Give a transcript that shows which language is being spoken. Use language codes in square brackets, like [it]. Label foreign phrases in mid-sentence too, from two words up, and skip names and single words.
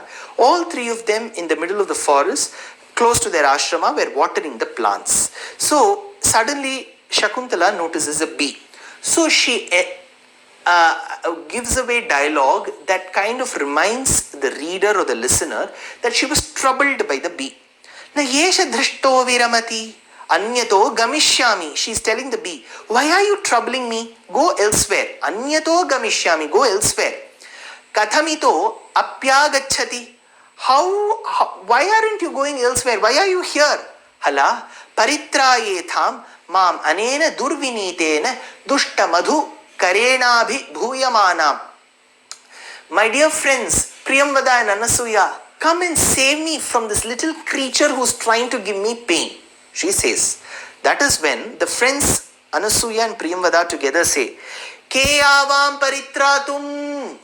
[en] All three of them in the middle of the forest, close to their ashrama, were watering the plants. So suddenly Shakuntala notices a bee. So she gives away dialogue that kind of reminds the reader or the listener that she was troubled by the bee. [sa] न येष धृष्टो विरमति अन्यतो गमिष्यामि. [en] She is telling the bee, why are you troubling me? Go elsewhere. [sa] अन्यतो गमिष्यामि. [en] Go elsewhere. [sa] कथमितो अप्यागच्छति. [en] Why aren't you going elsewhere? Why are you here? [sa] हला, परित्रायेथां मां अनेन दुर्विनीतेन दुष्ट मधु करेणाभि भूयमानम्. [en] My dear friends, Priyamvada and Anasuya, come and save me from this little creature who's trying to give me pain. She says. That is when the friends Anasuya and Priyamvada together say, [sa] के आवां परित्रातुम्.